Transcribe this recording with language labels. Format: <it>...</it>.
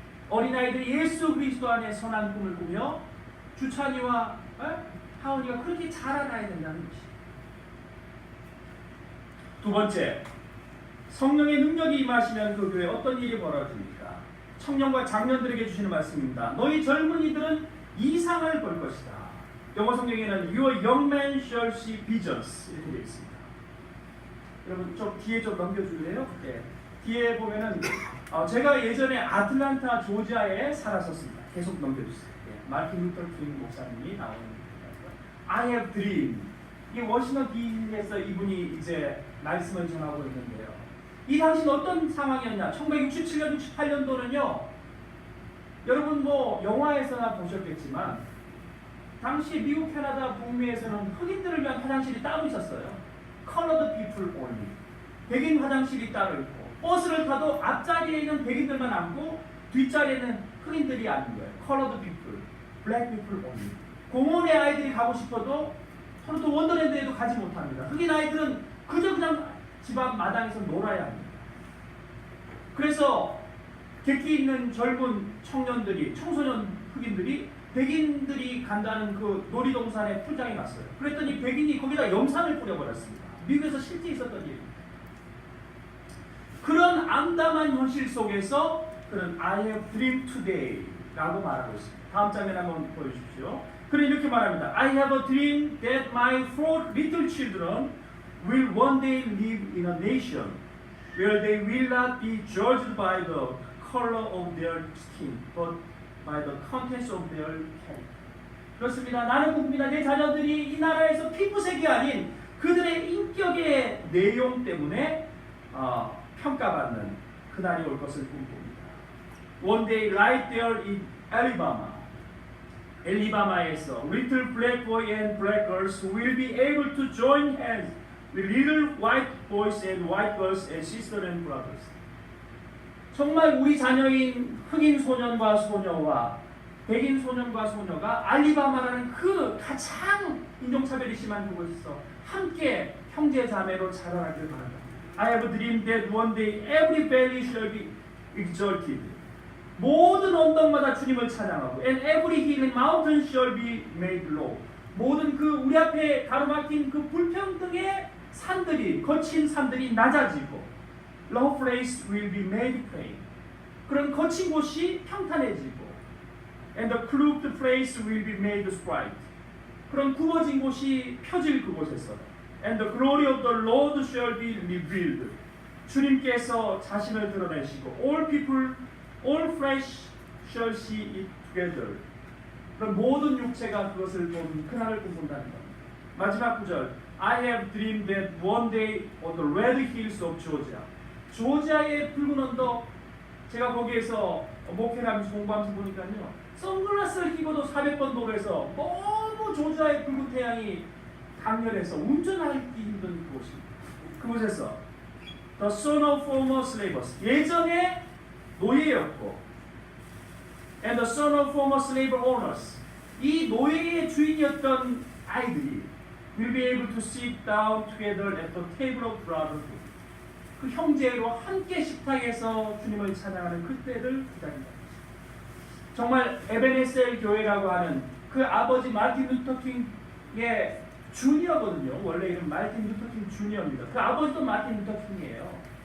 <ko>어린아이들이 예수 그리스도 안에 선한 꿈을 꾸며 주찬이와 하은이가 그렇게 자라나야 된다는 것입니다. 두 번째, 성령의 능력이 임하시면 그 교회에 어떤 일이 벌어집니까? 청년과 장년들에게 주시는 말씀입니다. 너희 젊은이들은 이상을 볼 것이다. 영어 성경에는</ko> <en>Your young men shall see visions</en> <ko>이렇게 되어 있습니다. 여러분 좀 뒤에 좀 넘겨줄래요? 네. 뒤에 보면은 제가 예전에 아틀란타 조지아에 살았었습니다. 계속 넘겨주세요. 네. 마틴 루터 킹 목사님이 나오는</ko> <en>I have dream.</en> <ko>이 워싱턴 DC에서 이분이 이제 말씀을 전하고 있는데요. 이 당시는 어떤 상황이었냐? 1967년, 68년도는요. 여러분 뭐 영화에서나 보셨겠지만 당시 미국, 캐나다, 북미에서는 흑인들을 위한 화장실이 따로 있었어요.</ko> <en>Colored people only.</en> <ko>백인 화장실이 따로 있고 버스를 타도 앞자리에 있는 백인들만 앉고 뒷자리에는 흑인들이 앉는 거예요.</ko> <en>Colored people, black people only.</en> <ko>공원에 아이들이 가고 싶어도 토론토 원더랜드에도 가지 못합니다. 흑인 아이들은 그냥 집 앞 마당에서 놀아야 합니다. 그래서 객기 있는 젊은 청년들이, 청소년 흑인들이 백인들이 간다는 그 놀이동산에 풀장에 갔어요. 그랬더니 백인이 거기다 염산을 뿌려버렸습니다. 미국에서 실제 있었던 일입니다. 그런 암담한 현실 속에서 그는</ko> <en>I have dreamed today</en> <ko>라고 말하고 있습니다. 다음 장면 한번 보여주십시오. 그는 이렇게 말합니다.</ko> <en>I have a dream that my 4 little children will one day live in a nation where they will not be judged by the color of their skin, but by the contents of their character.</en> <ko>그렇습니다. 나는 꿈꿉니다. 내 자녀들이 이 나라에서 피부색이 아닌 그들의 인격의 내용 때문에 평가받는 그날이 올 것을 꿈꿉니다.</ko> <en>One day right there in Alabama, 엘리바마에서 little black boy and black girls will be able to join hands with little white boys and white girls and sisters and brothers.</en> <ko>정말 우리 자녀인 흑인 소년과 소녀와 백인 소년과 소녀가 알리바마라는 그 가장 인종차별이 심한 그곳에서 함께 형제 자매로 자라나길 바랍니다.</ko> <en>I have a dream that one day every valley shall be exalted.</en> <ko>모든 언덕마다 주님을 찬양하고</ko> <en>and every hill and mountain shall be made low.</en> <ko>모든 그 우리 앞에 가로막힌 그 불평등의 산들이, 거친 산들이 낮아지고</ko> <en>low place will be made plain.</en> <ko>그런 거친 곳이 평탄해지고</ko> <en>and the crooked place will be made straight.</en> <ko>그런 굽어진 곳이 펴질 그곳에서</ko> <en>and the glory of the Lord shall be revealed.</en> <ko>주님께서 자신을 드러내시고</ko> <en>all people, all flesh shall see it together.</en> <ko>그런 모든 육체가 그것을 보는 그날을 꿈꾼다는 겁니다. 마지막 구절</ko> <en>I have dreamed that one day on the red hills of Georgia.</en> <ko>조지아의 붉은 언덕, 제가 거기에서 목회를 하면서 공부하면서 보니까요, 선글라스를 끼고도 400번 도로에서 너무 조지아의 붉은 태양이 강렬해서 운전하기 힘든 그곳입니다.</ko> <en>그곳에서 The son of former slaves,</en> <ko>예전에 노예였고</ko> <en>and the son of former slave owners,</en> <ko>이 노예의 주인이었던 아이들이</ko> <en>will be able to sit down together at the table of brotherhood.</en> <ko>그 형제로 함께 식탁에서 주님을 찬양하는 그때를 기다린다. 정말 에베네셀 교회라고 하는 그 아버지 마틴 루터 킹의 주니어거든요. 원래 이름 마틴 루터 킹 주니어입니다. 그 아버지도 마틴 루터 킹이에요.</ko>